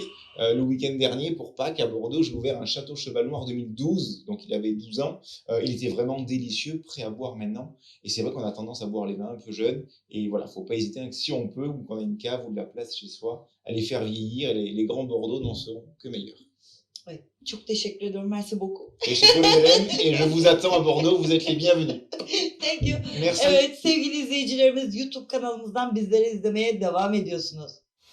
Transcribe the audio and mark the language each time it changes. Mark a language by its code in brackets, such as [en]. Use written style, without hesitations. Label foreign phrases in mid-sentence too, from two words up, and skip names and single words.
[fr] Le week-end dernier, pour Pâques, à Bordeaux, j'ai ouvert un Château Cheval Noir 2012, donc il avait 12 ans. Il était vraiment délicieux, prêt à boire maintenant. Et c'est vrai qu'on a tendance à boire les vins un peu jeunes. Et voilà, faut pas hésiter, si on peut, ou qu'on a une cave ou de la place chez soi, à les faire vieillir. Et les grands Bordeaux n'en seront que meilleurs. Oui. [tr] Çok teşekkür ediyorum. [fr] Merci beaucoup. [tr] Teşekkür ederim [fr] et je vous attends à Bordeaux. Vous êtes les bienvenus. [en] Thank you. [fr] Merci. [tr] Evet sevgili izleyicilerimiz YouTube kanalımızdan bizleri izlemeye devam ediyorsunuz.